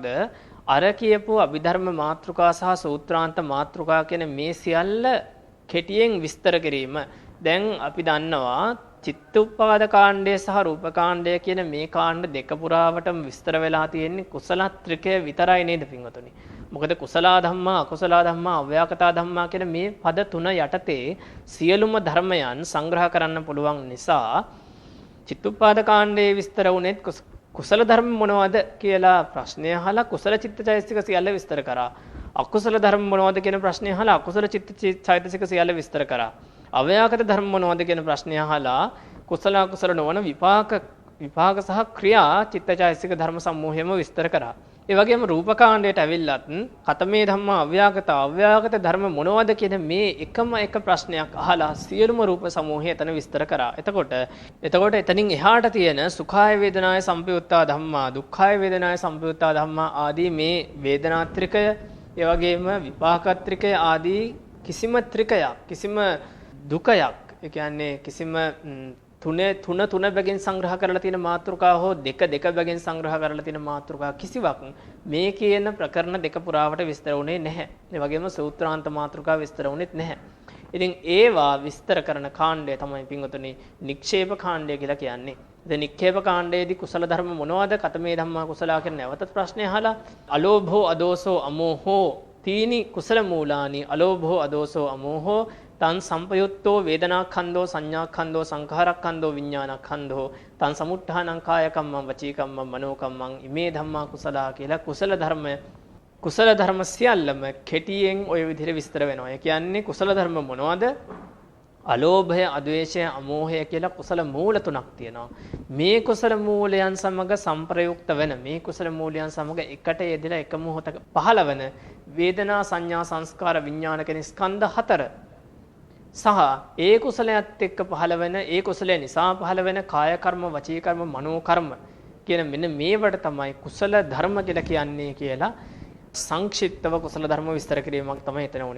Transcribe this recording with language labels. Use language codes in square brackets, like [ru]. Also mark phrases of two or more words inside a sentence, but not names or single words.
[si] අර කියපු අභිධර්ම මාතෘකා සහ සූත්‍රාන්ත මාතෘකා කියන මේ සියල්ල කෙටියෙන් විස්තර කිරීම. දැන් අපි දන්නවා චිත්තඋප්පාද කාණ්ඩය සහ රූප කාණ්ඩය කියන මේ කාණ්ඩ දෙක පුරාවටම විස්තර වෙලා තියෙන්නේ කුසල ත්‍රිකය විතරයි නේද පින්වතුනි? මොකද [pi] කුසලා ධම්මා, අකුසලා ධම්මා, අව්‍යාකතා ධම්මා [si] කියන මේ පද තුන යටතේ සියලුම ධර්මයන් සංග්‍රහ කරන්න පුළුවන් නිසා චිත්තඋප්පාද කාණ්ඩයේ විස්තර වුණෙත් කුසල ධර්ම මොනවද කියලා ප්‍රශ්නය අහලා කුසල චිත්තචෛතසික සියල්ල විස්තර කරා. අකුසල ධර්ම මොනවද කියන ප්‍රශ්නය අහලා අකුසල චිත්තචෛතසික සියල්ල විස්තර කරා. අව්‍යාකත ධර්ම මොනවද කියන ප්‍රශ්නය අහලා කුසල අකුසල නොවන විපාක විපාක සහ ක්‍රියා චිත්තචෛතසික ධර්ම සමූහයම විස්තර කරා. ඒ වගේම රූපකාණ්ඩයට ඇවිල්ලත් [pi] කතමේ ධම්මා අව්‍යාගත [si] ධර්ම මොනවද කියන මේ එකම එක ප්‍රශ්නයක් අහලා සියලුම රූප සමූහය එතන විස්තර කරා. එතකොට එතනින් එහාට තියෙන [pi] සුඛාය වේදනාය සම්පයුත්තා ධම්මා, දුක්ඛාය වේදනාය සම්පයුත්තා ධම්මා [si] ආදී මේ වේදනාත්‍රිකය, ඒ වගේම විපාකත්‍රිකය ආදී කිසිම ත්‍රිකයක්, කිසිම දුකයක්, ඒ කියන්නේ කිසිම තුන බැගින් සංග්‍රහ කරලා තියෙන මාතෘකා හෝ දෙක බැගින් සංග්‍රහ කරලා තියෙන මාතෘකා කිසිවක් මේ කියන ප්‍රකරණ දෙක පුරාවට විස්තර වුණේ නැහැ. ඒ වගේම සූත්‍රාන්ත මාතෘකා විස්තර වුණෙත් නැහැ. ඉතින් ඒවා විස්තර කරන කාණ්ඩය තමයි පින්වතුනි නික්ෂේප කාණ්ඩය කියලා කියන්නේ. ඉතින් නික්ෂේප කාණ්ඩයේදී කුසල ධර්ම මොනවද? [pi] කතමේ ධම්මා කුසලා [si] කියන නැවතත් ප්‍රශ්නය අහලා [pi] අලෝභෝ අදෝසෝ අමෝහෝ තීනි කුසල මූලානි අලෝභෝ අදෝසෝ අමෝහෝ තන් සම්පයුත්තෝ වේදනාඛන්‍தோ සංඥාඛන්‍தோ සංඛාරඛන්‍தோ විඥානඛන්‍தோ තන් සමුත්ථානං කායකම්මං වචීකම්මං මනෝකම්මං ඉමේ ධම්මා කුසලා [si] කියලා කුසල ධර්ම සියල්ලම කෙටියෙන් ওই විදිහට විස්තර වෙනවා. ඒ කියන්නේ කුසල ධර්ම මොනවද? අලෝභය, අද්වේෂය, අමෝහය කියලා කුසල මූල තුනක් තියෙනවා. මේ කුසල මූලයන් සමග සංප්‍රයුක්ත වෙන, මේ කුසල මූලයන් සමග එකට යෙදලා එක මොහොතක පහළවන වේදනා, සංඥා, සංස්කාර, විඥාන කියන ස්කන්ධ හතර සහ ඒ කුසලයට එක්ක පහළ වෙන, ඒ කුසලය නිසා පහළ වෙන කාය කර්ම, වචී කර්ම, මනෝ කර්ම කියන මෙන්න මේවට තමයි කුසල ධර්ම කියලා කියන්නේ කියලා සංක්ෂිප්තව කුසල ධර්ම විස්තර කිරීමක් තමයි එතන වුනේ.